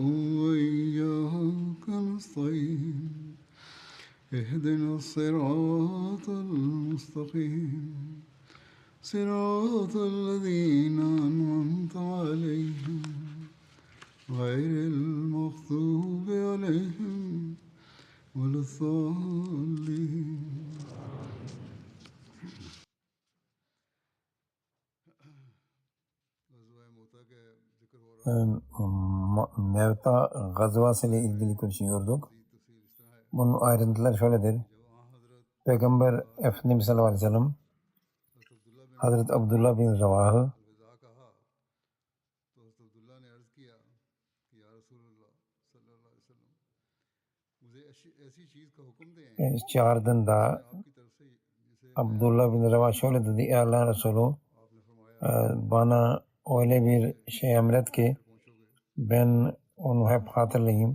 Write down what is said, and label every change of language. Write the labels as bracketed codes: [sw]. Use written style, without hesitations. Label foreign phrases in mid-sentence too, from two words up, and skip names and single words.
[ar] وإياك نستعين اهدنا الصراط المستقيم صراط الذين أنعمت عليهم غير المغضوب عليهم ولا الضالين. [tr] Mevta gazvası ile ilgili konuşuyorduk. Bunun ayrıntıları şöyledir. Peygamber Efendimiz [ar] صلى الله عليه وسلم [tr] Hazreti Abdullah bin Ravah'ı çağırdığında Abdullah bin Ravah şöyle dedi: Ey Allah Resulü, bana öyle bir şey emret ki ben onu hep hatırlayayım.